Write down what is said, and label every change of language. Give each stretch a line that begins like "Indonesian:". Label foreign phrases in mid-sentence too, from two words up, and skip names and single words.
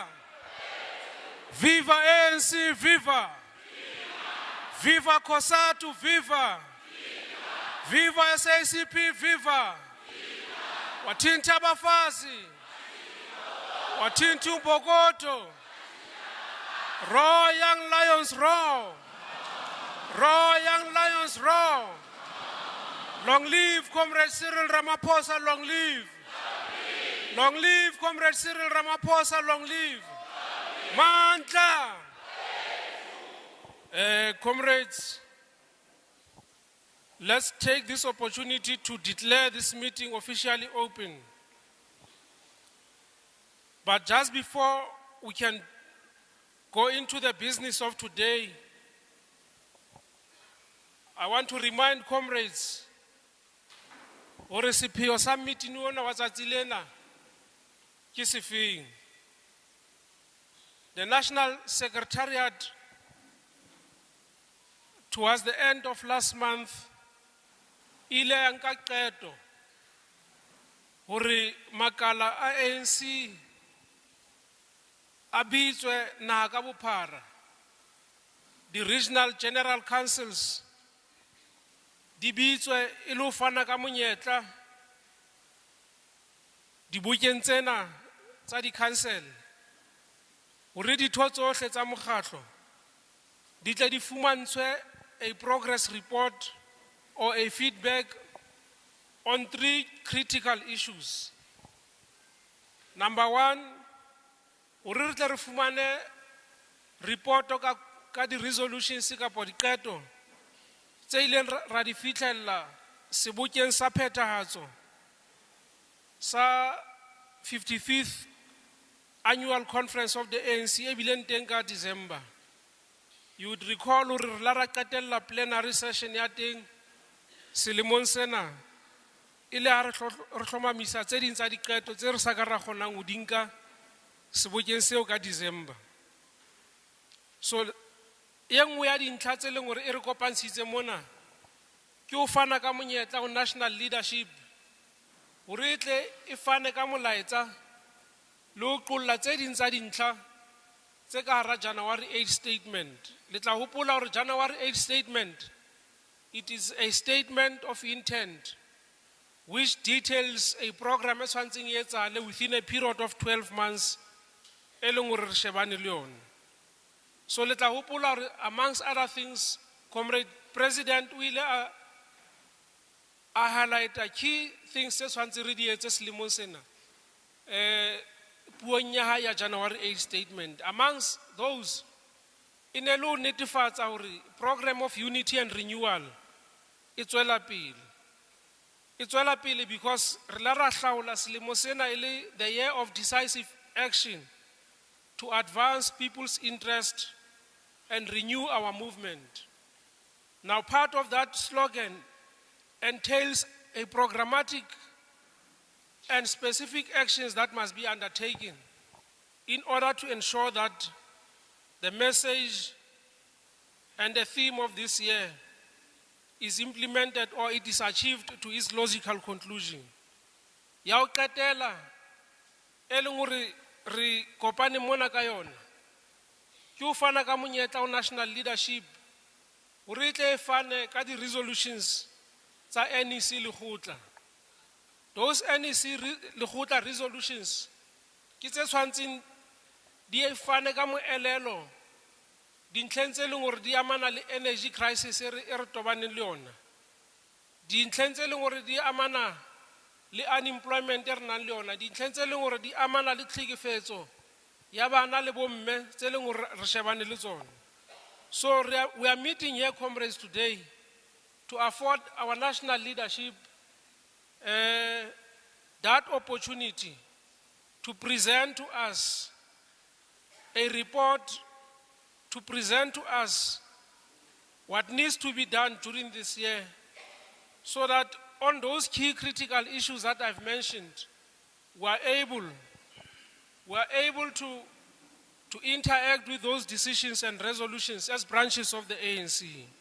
English: Viva ANC, viva! Viva COSATU, viva! Viva SACP, viva!
Zulu: Wathinta abafazi! Wathinta uMbokodo!
English: Roar young lions, roar! Roar young lions, roar! Long live Comrade Cyril Ramaphosa, long live! Long live Comrade Cyril Ramaphosa, long live! Mandla! Comrades, let's take this opportunity to declare this meeting officially open. But just before we can go into the business of today, I want to remind comrades, the National Secretariat, towards the end of last month,
Southern Sotho: ile anka qeto hore makala a ANC a bitswe naha ka bophara,
English: the regional general councils
Southern Sotho: di bitswe e le ho fana ka monyetla dibukeng tsena tsa di-council hore ditho tsohle tsa mokgatlo di tle di fumantshwe
English: a progress report or a feedback on 3 critical issues. Number 1,
Southern Sotho: hore re tle re fumane report ka di-resolutions kapo diqeto tse ileng ra di fitlhella sebokeng sa phethahatso sa
English: 55th annual conference of the ANC
Southern Sotho: e bileng teng ka December.
English: You would recall
Southern Sotho: hore re la ra qetella
English: plenary session
Southern Sotho: ya teng selemong sena ile ha re hlomamisa tse ding tsa diqeto tse re sa ka ra kgonang ho dinka sebokeng seo ka December. So e nngwe ya dintlha tse leng hore e re kopantshitse mona ke ho fana ka monyetla ho
English: national leadership
Southern Sotho: hore tle e fane ka molaetsa le ho qolla tse ding tsa dintlha tse ka hara January 8 statement. Le tla hopola hore January 8 statement,
English: it is a statement of intent which details a program
Southern Sotho: e tshwantseng e etsahale
English: within a period of 12 months
Southern Sotho: e leng hore re shebane le yona. So le tla hopola hore
English: amongst other things,
Southern Sotho: Comrade President o ile a highlighta
English: key things
Southern Sotho: tse tshwantseng re di etse selemong sena puong ya hae ya January 8 statement.
English: Amongst those,
Southern Sotho: in a lo netefatsa hore
English: program of unity and renewal
Southern Sotho: e tswela pele. E tswela pele because re la ra hlaola selemo sena ile
English: the year of decisive action to advance people's interest and renew our movement. Now, part of that slogan entails a programmatic and specific actions that must be undertaken in order to ensure that the message and the theme of this year is implemented or it is achieved to its logical conclusion.
Southern Sotho: Ya o qetela e leng hore re kopane mona ka yona ke ho fana ka monyetla o
English: national leadership
Southern Sotho: hore tle e fane ka di-resolutions tsa NEC lekgotla.
English: Those NEC lekgotla resolutions
Southern Sotho: ke tse tshwantseng di e fane ka moelelo dintlheng tse leng hore di amana le
English: energy crisis
Southern Sotho: e re tobaneng le yona, dintlheng tse leng hore di amana le unemployment e re nang le yona, dintlheng tse leng hore di amana le tlhekefetso ya bana le bomme tse leng hore re shebane le tsona.
English: So we are meeting here, comrades, today to afford our national leadership that opportunity to present to us a report, to present to us what needs to be done during this year so that on those key critical issues that I've mentioned, we are able to interact with those decisions and resolutions as branches of the ANC.